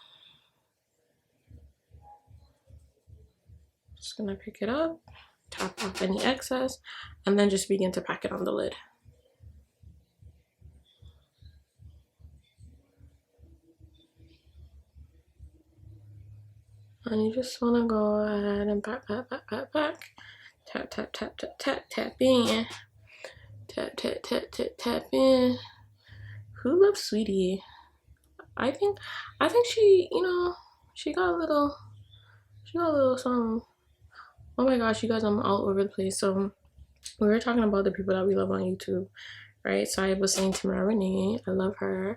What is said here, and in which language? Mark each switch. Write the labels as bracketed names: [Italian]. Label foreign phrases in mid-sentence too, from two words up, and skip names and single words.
[English] Just gonna pick it up, tap off any excess, and then just begin to pack it on the lid. And you just want to go ahead and pack. Tap, tap, tap, tap, tap, tap in. Tap, tap, tap, tap, tap in. Who loves Sweetie? I think she, you know, she got a little something. Oh my gosh, you guys, I'm all over the place. So we were talking about the people that we love on YouTube, right? So I was saying Tamara Renee, I love her.